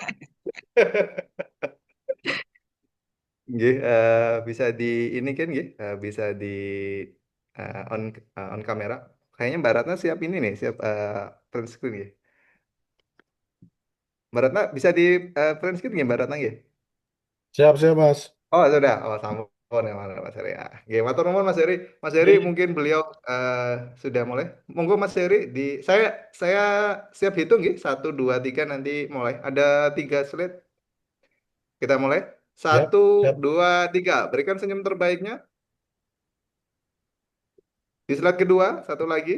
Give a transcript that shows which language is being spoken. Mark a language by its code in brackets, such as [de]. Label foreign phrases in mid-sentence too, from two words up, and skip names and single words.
[id] Nggih, bisa di ini kan nggih, bisa di on kamera. Kayaknya Mbak Ratna siap ini nih, siap print screen nggih. Mbak Ratna bisa di print screen nggih Mbak Ratna nggih? Siap, siap, Mas. Oh sudah, oh sama Oh, nih mana Mas Heri. Ah, oke, [jv] matur nuwun Mas Heri. Mas Heri [id] Oke, mungkin beliau sudah mulai. Monggo Mas Heri di saya siap hitung ya. 1, 2, 3 nanti mulai. Ada 3 slide. Kita mulai. siap, Satu, siap. 2, 3. Berikan senyum terbaiknya. Di slide kedua, satu lagi.